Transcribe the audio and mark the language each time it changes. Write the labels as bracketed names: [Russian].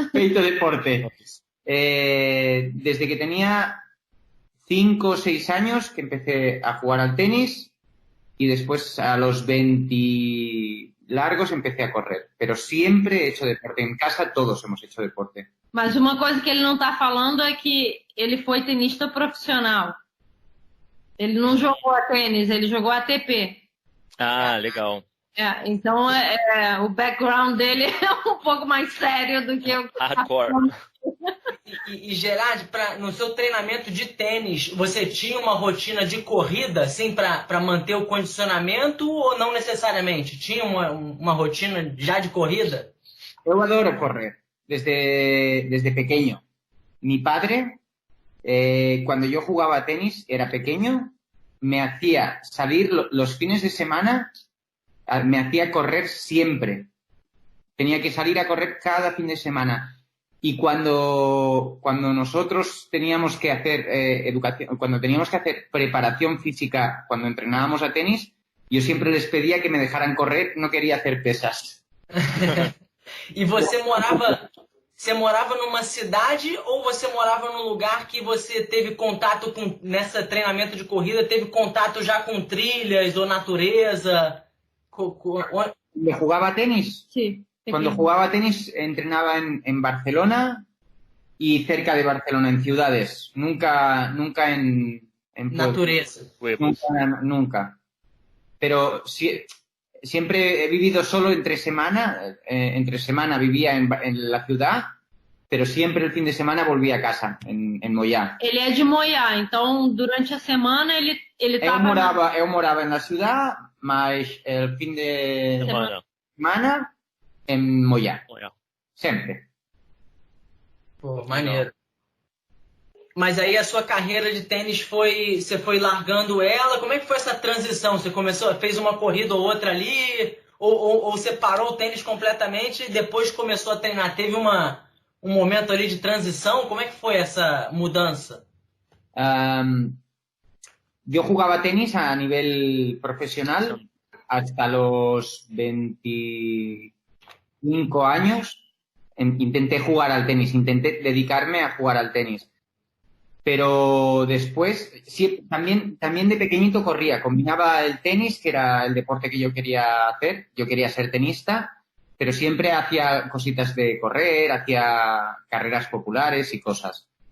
[Spanish] Feito deporte. Desde que tenía 5 o 6 años que empecé a jugar al tenis y después a los 20 largos empecé a correr. Pero siempre he hecho deporte. En casa todos hemos hecho deporte. [Portuguese] Mas uma coisa que ele não tá falando é que ele foi tenista profissional. Ele não jogou a tênis, ele jogou ATP. Ah, legal. Então o background dele é um pouco mais sério do que o Hardcore. E Gerard, no seu treinamento de tênis, você tinha uma rotina de corrida, assim, para manter o condicionamento ou não necessariamente? Tinha uma rotina já de corrida? Eu adoro correr [Spanish] desde pequeño. Mi padre, cuando yo jugaba tenis, era pequeño, me hacía salir los fines de semana, me hacía correr siempre. Tenía que salir a correr cada fin de semana. Y cuando nosotros teníamos que hacer educación, cuando teníamos que hacer preparación física, cuando entrenábamos a tenis, yo siempre les pedía que me dejaran correr, no quería hacer pesas. [Portuguese] E você morava numa cidade ou você morava num lugar que você teve contato com, nessa treinamento de corrida, teve contato já com trilhas ou natureza? [Spanish] ¿Le jugaba tenis? Sí. Cuando jugaba tenis entrenaba en Barcelona y cerca de Barcelona, en ciudades. Nunca en [Portuguese] natureza. [Spanish] Nunca. Pero siempre he vivido solo entre semana. Entre semana vivía en la ciudad, pero siempre el fin de semana volvía a casa, en Moyá. [Portuguese] Ele é de Moyá, então durante a semana ele estava... Eu morava na [Spanish] ciudad, mas el fin de semana en Moyá. [Portuguese] Sempre. Pô, maneiro. Mas aí a sua carreira de tênis você foi largando ela, como é que foi essa transição? Você fez uma corrida ou outra ali, ou você parou o tênis completamente e depois começou a treinar? Teve um momento ali de transição, como é que foi essa mudança? [Spanish] Yo jugaba tenis a nivel profesional hasta los 25 años. Intenté jugar al tenis, intenté dedicarme a jugar al tenis. Pero después, sí, también de pequeñito corría, combinaba el tenis, que era el deporte que yo quería hacer, yo quería ser tenista, pero siempre hacía cositas de correr, hacía carreras populares y cosas.